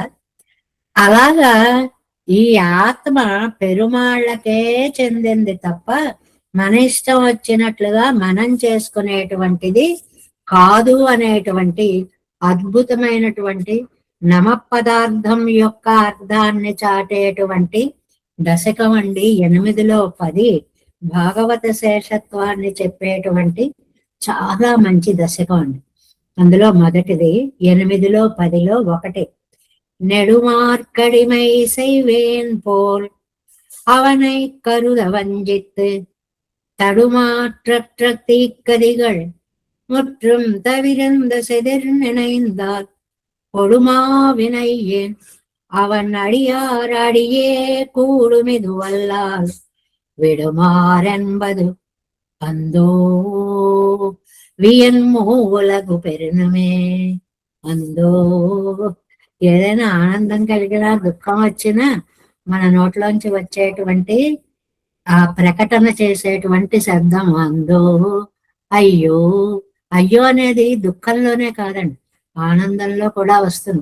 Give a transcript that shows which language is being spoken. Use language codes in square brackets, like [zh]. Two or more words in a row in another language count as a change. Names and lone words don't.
[te] అలాగా ఈ ఆత్మ పెరుమాళ్ళకే చెందింది తప్ప మన ఇష్టం వచ్చినట్లుగా మనం చేసుకునేటువంటిది కాదు అనేటువంటి అద్భుతమైనటువంటి నమః పదార్థం యొక్క అర్థాన్ని చాటేటువంటి దశకం అండి 8లో 10 భాగవత శేషత్వాన్ని చెప్పేటువంటి చాలా మంచి దశకం అండి. అందులో మొదటిది 8లో 10లో 1 [ta] நெடுமார்க்கடிமை செய்வேன் போல் அவனை கருத வஞ்சித்து தடுமாற்றற்ற தீக்கதிகள் முற்றும் தவிர்ந்த செதிர் நினைந்தால் கொடுமாவினை ஏன் அவன் அடியார் அடியே கூடுமிது வல்லால் விடுமாறென்பது அந்தோ வியன் மூலகு பெருநமே. [te] అందో ఏదైనా ఆనందం కలిగినా దుఃఖం వచ్చినా మన నోట్లోంచి వచ్చేటువంటి ఆ ప్రకటన చేసేటువంటి శబ్దం అందో. అయ్యో, అయ్యో అనేది దుఃఖంలోనే కాదండి, ఆనందంలో కూడా వస్తుంది.